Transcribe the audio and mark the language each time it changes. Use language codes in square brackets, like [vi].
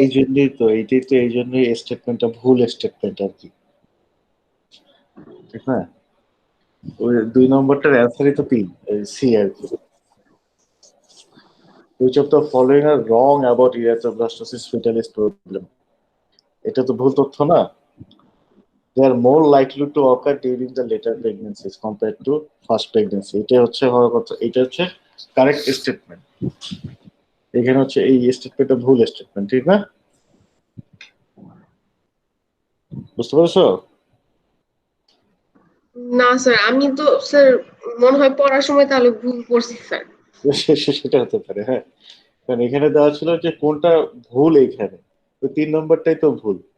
[bn] এই জন্যই তো এই জন্যই স্টেটমেন্টটা ভুল স্টেটমেন্ট আর কি, ঠিক না? ওই 2 নম্বরটার অ্যান্সারই তো সি আর কি, [en] which of the following are wrong about erythroblastosis fetalis problem, [bn] এটা তো ভুল তথ্য না। [en] They are more likely to occur during the later pregnancies compared to first pregnancy, [bn] এটা হচ্ছে হওয়ার কথা, এটা হচ্ছে কারেক্ট স্টেটমেন্ট। এখানে হচ্ছে এই স্টেটমেন্টটা ভুল স্টেটমেন্ট, ঠিক না? বুঝতে পারছো? না স্যার, আমি তো স্যার মনে হয় পড়ার সময় তাহলে ভুল পড়ছি স্যার। সেটা হতে পারে, হ্যাঁ, কারণ এখানে দেওয়া ছিল যে কোনটা ভুল, এইখানে তো 3 নম্বরটাই তো ভুল।